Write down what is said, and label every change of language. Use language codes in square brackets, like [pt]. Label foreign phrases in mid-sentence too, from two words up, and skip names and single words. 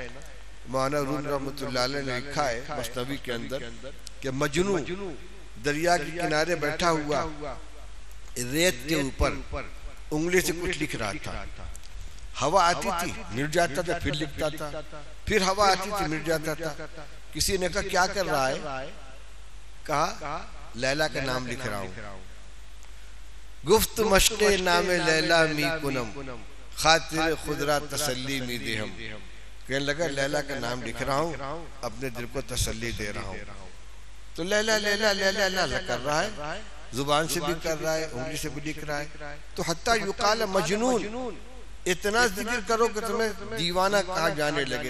[ur] مولانا روم رحمۃ اللہ علیہ نے لکھا ہے مثنوی کے اندر کہ مجنون دریا کے کنارے بیٹھا ہوا ریت کے اوپر انگلی سے کچھ لکھ رہا تھا. ہوا آتی تھی مٹ جاتا تھا، پھر لکھتا تھا، پھر ہوا آتی تھی مٹ جاتا تھا. کسی نے کہا کیا کر رہا ہے؟ کہا لیلا کا نام لکھ رہا ہوں. [fa] گفت مشق نام لیلا می کنم خاطر خدرا تسلی می دہم. [ur] کہنے لگا لیلا کا نام لکھ رہا ہوں، اپنے دل کو تسلی دے رہا ہوں. تو لیلا لیلا لیلا لیلا کر رہا ہے، زبان سے بھی کر رہا ہے، انگلی سے بھی لکھ رہا ہے. تو [ar] حتیٰ یقال مجنون، [ur] اتنا ذکر کرو کہ تمہیں دیوانہ کہا جانے لگے.